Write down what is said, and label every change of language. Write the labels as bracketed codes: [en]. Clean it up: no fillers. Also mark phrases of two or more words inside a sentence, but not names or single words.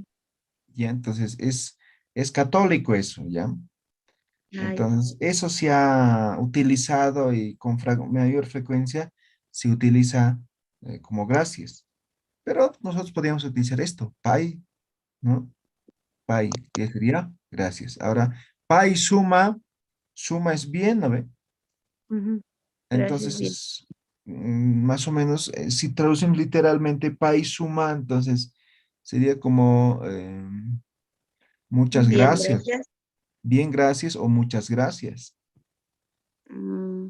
[es] Ya, entonces es católico eso, ¿ya? ah, ya. Entonces, eso se ha utilizado y con mayor frecuencia se utiliza como gracias. Pero nosotros podríamos utilizar esto, pay, ¿no? Pay, que sería gracias. Ahora, [ay] pay suma, [es] suma es bien, ¿no ve? Ujú. Gracias, Entonces bien. es más o menos, si traducimos literalmente [ay] pay suma, [es] entonces sería como muchas Bien, gracias, gracias. bien gracias o muchas gracias, Mm,